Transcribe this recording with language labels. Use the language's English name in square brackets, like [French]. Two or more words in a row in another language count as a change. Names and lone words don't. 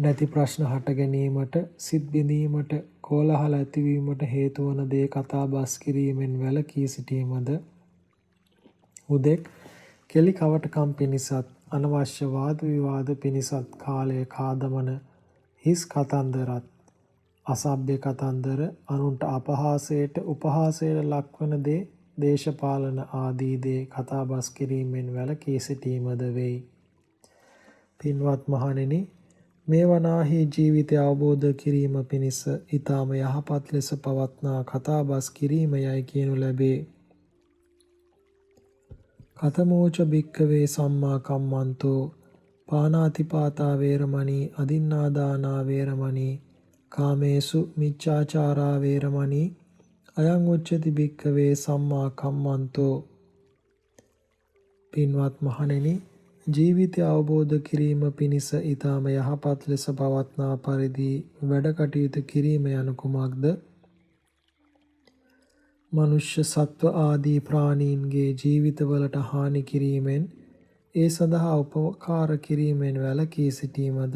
[Sinhala] නැති ප්‍රශ්න හට ගැනීමට, සිත් බිඳීමට, කෝලහල ඇතිවීමට හේතු වන දේ කතා බස් කිරීමෙන් වැළකී සිටීමද හුදෙක් කෙලි කවටකම් පිණිසත් අනවශ්‍ය වාද විවාද පිණිසත් කාලය කාදමන හිස් කතන්දරත් අසභ්‍ය කතන්දර අනුන්ට අපහාසයට උපහාසයට ලක්වන දේ දේශපාලන ආදී දේ කතා බස් කිරීමෙන් වැළකී සිටීමද වෙයි. පින්වත් මහණෙනි, මේ වනාහි ජීවිතය අවබෝධ කිරීම පිණිස ඊටම යහපත් ලෙස පවත්නා කතා බස් කිරීම යයි කියනු ලැබේ. [Pali] කතමෝච භික්ඛවේ සම්මා කම්මන්තෝ පානාතිපාතා වේරමණී අදින්නාදානා වේරමණී කාමේසු මිච්ඡාචාරා වේරමණී අයං උච්චති භික්ඛවේ සම්මා කම්මන්තෝ. [Sinhala] පින්වත් මහණෙනි, ජීවිතය අවබෝධ කිරීම පිණිස ඊටම යහපත් ලෙස පවත්නා පරිදි වැඩ කටයුතු කිරීම යනු කුමක්ද? මනුෂ්‍ය සත්ව ආදී ප්‍රාණීන්ගේ ජීවිතවලට හානි කිරීමෙන් ඒ සඳහා උපකාර කිරීමෙන් වැළකී සිටීමද,